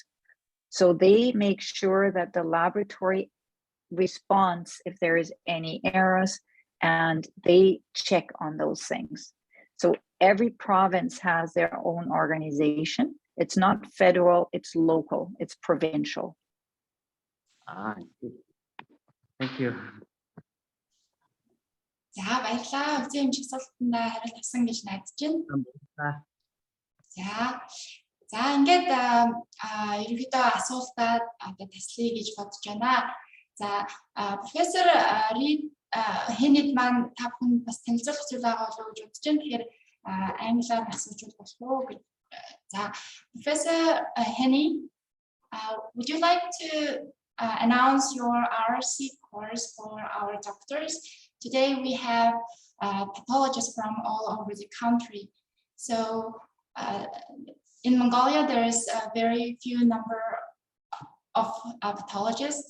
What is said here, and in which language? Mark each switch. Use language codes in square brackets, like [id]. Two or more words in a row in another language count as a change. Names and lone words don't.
[en] So they make sure that the laboratory responds if there is any errors, and they check on those things. So every province has their own organization. It's not federal, it's local, it's provincial. Thank you. [mn] За баярлалаа. Үзэн эмчиг асуултанд хариулт авсан гэж найдаж байна. За ингээд ерөнхийдөө асуултад одоо таслая гэж бодож байна. За профессор Reed Henrike маань та бүхэнд бас танилцуулах зүйл байгаа болов уу гэж бодож байна. Тэгэхээр англиар асууж болох уу гэж. [en] За Professor Henrike, would you like to announce your RC course for our doctors? Today we have pathologists from all over the country. So in Mongolia, there is a very few number of pathologists.